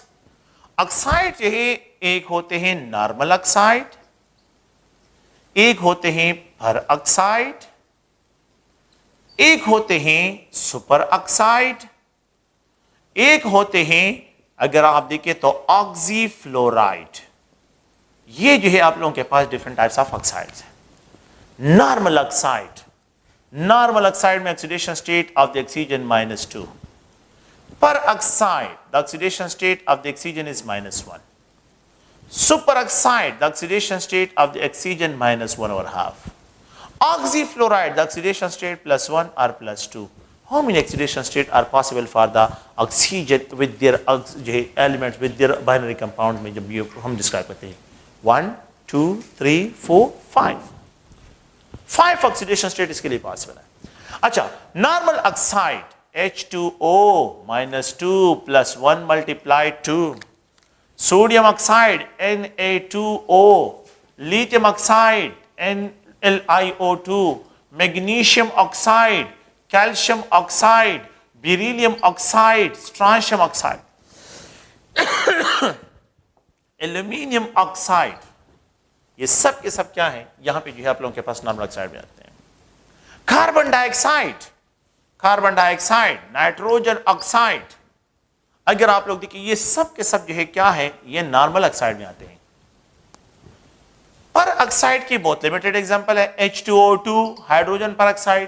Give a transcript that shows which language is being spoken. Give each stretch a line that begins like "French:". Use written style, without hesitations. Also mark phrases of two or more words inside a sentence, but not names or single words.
Hindi: ऑक्साइड जो है एक होते हैं
English: normal oxide,
Hindi: एक होते हैं
English: per oxide,
Hindi: एक होते हैं
English: super oxide,
Hindi: एक होते हैं अगर आप देखें तो ऑक्सीफ्लोराइड. ये जो है आप लोगों के पास
English: different types of oxides
Hindi: हैं.
English: normal oxide, normal oxide में oxidation state of the oxygen -2. Per oxide, the oxidation state of the oxygen is -1. Superoxide, the oxidation state of the oxygen -1/2. Oxyfluoride, the oxidation state +1 or +2. How many oxidation states are possible for the oxygen with their elements, with their binary compound
Hindi: में जब ये हम डिस्क्राइब करते हैं? 1, 2 3 4 5
English: oxidation state
Hindi: इसके लिए पॉसिबल है।
English: अच्छा, normal oxide H2O minus 2 plus 1 multiplied 2, sodium oxide Na2O, lithium oxide NlIO2, magnesium oxide, calcium oxide, beryllium oxide, strontium oxide, aluminium oxide,
Hindi: ये सब के सब क्या है, यहां पे जो है आप लोगों के पास
English: normal oxide
Hindi: में आते हैं।
English: carbon dioxide, nitrogen oxide,
Hindi: अगर आप लोग देखिए ये सब के सब जो है क्या है, ये
English: normal oxide
Hindi: में आते हैं।
English: per oxide
Hindi: की बहुत
English: limited example
Hindi: है H2O2
English: hydrogen per oxide.